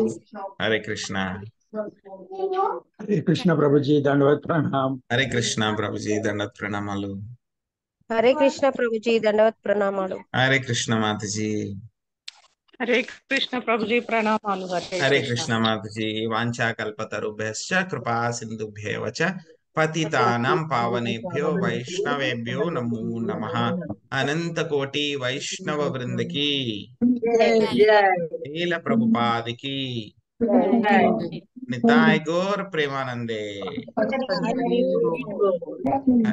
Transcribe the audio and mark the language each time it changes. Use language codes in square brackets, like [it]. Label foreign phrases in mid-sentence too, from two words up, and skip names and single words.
[te] హరే కృష్ణ. హరే కృష్ణ ప్రభుజీ, దండవత్ ప్రణామం. హరే కృష్ణ ప్రభుజీ, దండవత్ ప్రణామాలు. హరే కృష్ణ ప్రభుజీ, దండవత్ ప్రణామాలు. హరే కృష్ణ మాతాజీ. హరే కృష్ణ ప్రభుజీ, ప్రణామాలు. హరే కృష్ణ మాతాజీ. [sa] వాంఛాకల్పతరుభ్యశ్చ కృపా సింధుభ్యేవ చ పతితానాం పావనేభ్యో వైష్ణవేభ్యో నమో నమః. [te] అనంత కోటి వైష్ణవ వృందకి, లీల ప్రభుపాదికి, [bn] নিতাই গৌর প্রেমানন্দে.